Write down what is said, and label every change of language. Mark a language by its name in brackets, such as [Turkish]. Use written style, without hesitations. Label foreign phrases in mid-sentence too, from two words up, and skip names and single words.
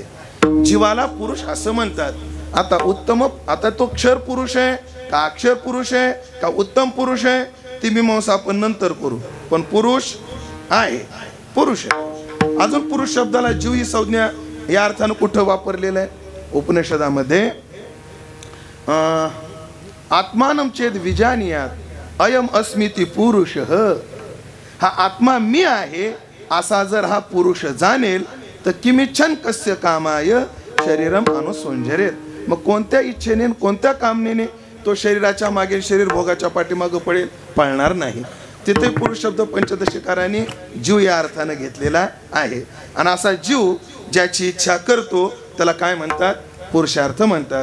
[Marathi] जीवाला पुरुष असं म्हणतात। आता तो क्षर पुरुष आहे का अक्षर पुरुष आहे का उत्तम पुरुष आहे ती मीमांसा आपण नंतर करू, पण पुरुष आहे, पुरुष आहे। अजून पुरुष शब्दाला जीव ही संज्ञा या अर्थानं कुठं वापरलेलं आहे? [Sanskrit] उपनिषदामध्ये आत्मानं चेद विजानीयात अयम अस्मिति पुरुष। [Marathi] हा आत्मा मी आहे असा जर हा पुरुष जाणेल तर [Sanskrit] किमिच्छन कस्य कामाय शरीरम अनुसंजरेत। [Marathi] मग कोणत्या इच्छेने कोणत्या कामनेने तो शरीराच्या मागे शरीर भोगाच्या पाठीमागे पडेल? पळणार नाही। तिथे पुरुष शब्द पंचदशीकारांनी जीव या अर्थाने घेतलेला आहे। आणि असा जीव ज्याची इच्छा करतो त्याला काय म्हणतात? पुरुषार्थ म्हणतात।